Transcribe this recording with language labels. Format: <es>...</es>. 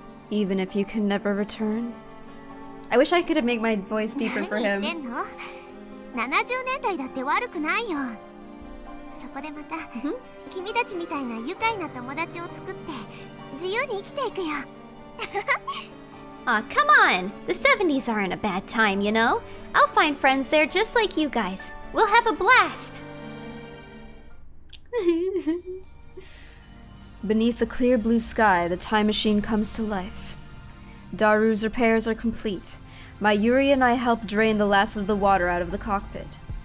<en>Even if you can never return? I wish I could have made my voice deeper for</en> <ja>何言ってんの？ 70年代だって悪くないよ。そこでまた君たちみたいな愉快な友達を作って自由に生きていくよ。</ja> <en>Aw, come on! The 70s aren't a bad time, you know? I'll find friends there just like you guys. We'll have a blast! Beneath the clear blue sky, the time machine comes to life. Daru's repairs are complete. Mayuri and I help drain the last of the water out of the cockpit.</en>